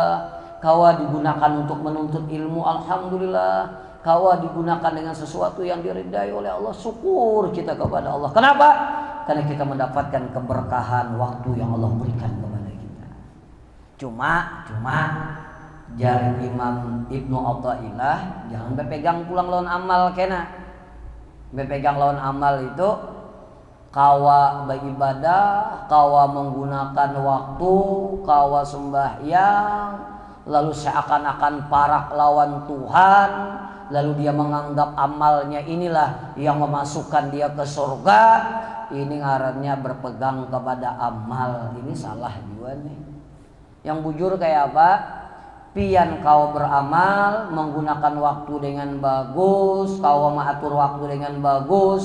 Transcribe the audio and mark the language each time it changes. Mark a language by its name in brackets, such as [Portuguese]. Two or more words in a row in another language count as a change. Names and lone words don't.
[Indonesian] Kawa digunakan untuk menuntut ilmu, alhamdulillah. Kawa digunakan dengan sesuatu yang diridai oleh Allah, syukur kita kepada Allah. Kenapa? Karena kita mendapatkan keberkahan waktu yang Allah berikan kepada kita. [Banjar] Cuma jari Imam Ibnu Athaillah, jangan berpegang pulang lawan amal kena. [Indonesian] Berpegang lawan amal itu kawa beribadah, kawa menggunakan waktu, kawa sembahyang, lalu seakan-akan parak lawan Tuhan, lalu dia menganggap amalnya inilah yang memasukkan dia ke surga, ini ngarannya berpegang kepada amal. Ini salah juga nih. Yang bujur kayak apa? Pian kau beramal, menggunakan waktu dengan bagus, kau mengatur waktu dengan bagus.